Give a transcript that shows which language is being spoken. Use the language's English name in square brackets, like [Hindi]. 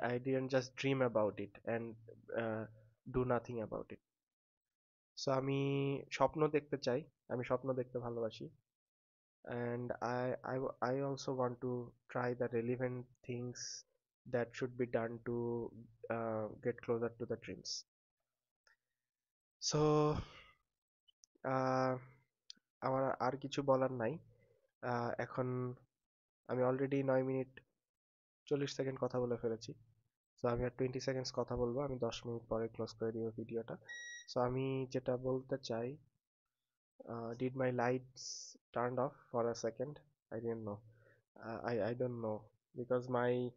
[English] I didn't just dream about it and uh, do nothing about it. So [Bangla] আমি স্বপ্ন দেখতে চাই, আমি স্বপ্ন দেখতে ভালোবাসি, [English] and I also want to try the relevant things that should be done to get closer to the dreams. [Bangla] So আহ, আমার আর কিছু বলার নাই। এখন আমি অলরেডি 9 মিনিট 40 সেকেন্ড কথা বলে ফেলেছি। সো আমি আর 20 সেকেন্ডস কথা বলবো, আমি 10 মিনিট পরে ক্লোজ করে দিব ভিডিওটা। সো আমি যেটা বলতে চাই, [English] did my lights turned off for a second? I didn't know. I don't know, because my